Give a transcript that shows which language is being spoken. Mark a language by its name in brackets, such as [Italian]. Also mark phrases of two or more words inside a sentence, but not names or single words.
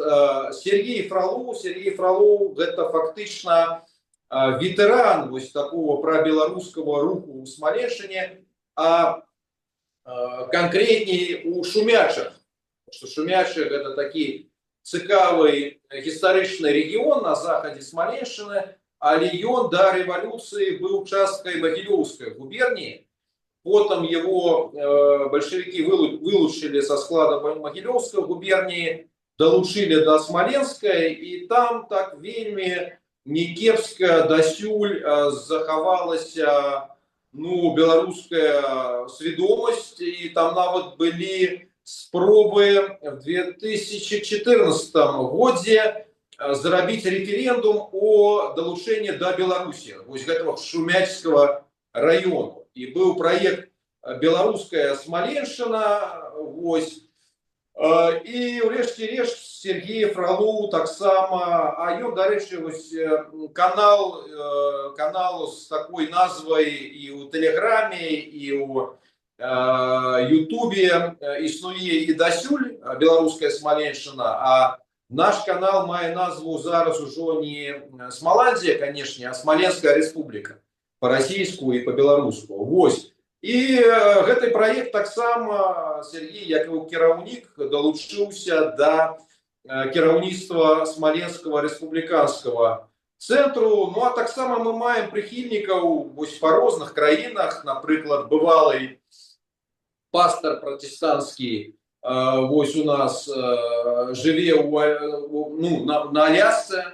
[Belarusian] Сергей Фролоў гэта фактычна ветэран вось такого прабеларускага руху ў Смаленшчыне, а канкрэтней у Шумячах. Што Шумячы гэта такі цікавы гістарычны рэгіён на захадзе Смаленшчыны, але ён да рэвалюцыі быў часткай Магілёўскай губерніі. [Russian] Потом его большевики вылучили со склада Могилевской губернии, долучили [Belarusian] до Смоленской, и там так вельми некепска дасюль захавалася белорусская сведомость, и там нават были спробы в 2014 году зрабіць референдум о долучении до Беларуси, [Russian] вот этого Шумячского района. И был проект «Белорусская Смоленшчына». [Belarusian] И урэшце рэшт Сергей Фролоў таксама, а ён, дарэчы, канал с такой назвай и у Телеграме, и у Ютубе існуе и дасюль «Белорусская Смоленшчына», а наш канал мае назву зараз ужо не Смоландия, [Russian] конечно, а Смоленская Республика. [Belarusian] По-расійску и по-беларуску. И гэты проект таксама Сергей, як і кіраўнік, долучыўся до кіраўніцтва Смоленского республиканского центру. Ну а таксама мы маем прыхільнікаў по розных краінах, напрыклад, [Russian] бывалый пастор протестантский [Belarusian] у нас жыве на Алясцы.